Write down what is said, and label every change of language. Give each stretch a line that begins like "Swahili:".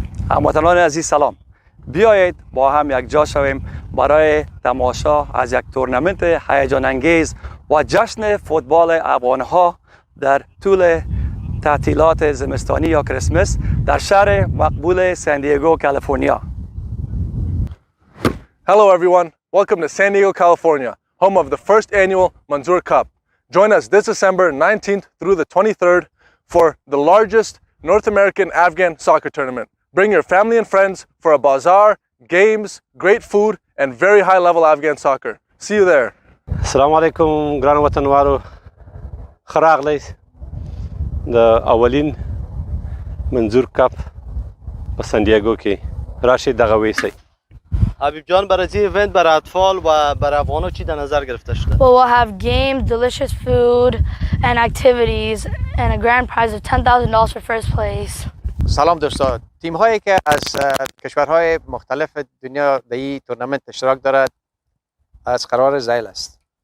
Persian: هموطنان عزیز سلام بیایید با هم یک جا شویم برای تماشا از یک تورنمنت هیجان انگیز و جشن فوتبال افغان‌ها در طول تعطیلات زمستانی یا کریسمس در شهر مقبول سان دیگو کالیفرنیا.
English: Hello everyone, welcome to San Diego, California, home of the first annual Manzoor Cup. Join us this December 19th through the 23rd for the largest North American Afghan soccer tournament. Bring your family and friends for a bazaar, games, great food, and very high level Afghan soccer. See you there.
Pashto: السلام علیکم ګران وطنوالو ښه راغلی د اولین منظور کپ په سان دیگو کې راشئ دغه ویسئ
Persian: حبیب جان برای این ایونت برای اطفال و برای افغان‌ها چی در نظر گرفته شده؟
English: Well, we'll have games, delicious food and activities and a grand prize of $10,000 for first place.
Persian: سلام دوستان، تیم هایی که از کشورهای مختلف دنیا در این تورنمنت اشتراک دارد از قرار زیل است.